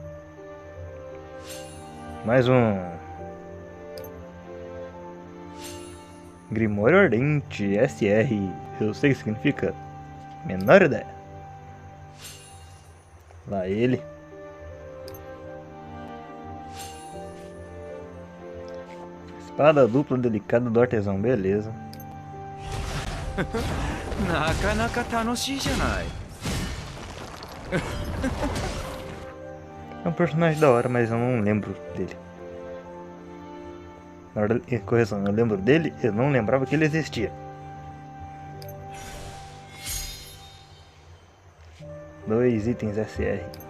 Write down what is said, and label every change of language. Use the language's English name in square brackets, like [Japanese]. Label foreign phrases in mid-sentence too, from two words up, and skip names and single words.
[Portuguese] Mais um. Grimório Ardente, SR. Eu sei o que significa. Menor ideia. Lá ele. Espada dupla delicada do artesão, beleza. [Japanese] なかなか楽しいじゃない。 [Portuguese] É um personagem da hora, mas eu não lembro dele. Na hora, correção, eu lembro dele, eu não lembrava que ele existia. Dois itens SR.